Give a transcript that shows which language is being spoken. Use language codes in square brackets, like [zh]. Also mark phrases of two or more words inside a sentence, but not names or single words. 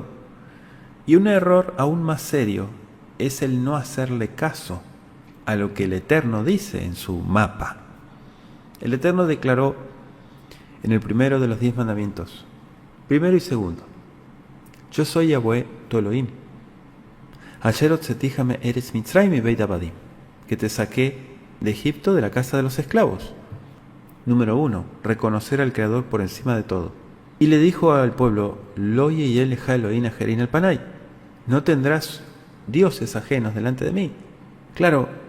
[es] Y un error aún más serio es el no hacerle caso a lo que el Eterno dice en su mapa. El Eterno declaró en el primero de los 10 mandamientos, primero y segundo, yo soy Yahweh tu Elohim, [he] אשר הוצאתי מארץ מצרים מבית עבדים, [es] que te saqué de Egipto, de la casa de los esclavos. Número 1, reconocer al Creador por encima de todo. Y le dijo al pueblo, [he] לא יהיה לך אלהים אחרים על פני, [es] no tendrás dioses ajenos delante de mí.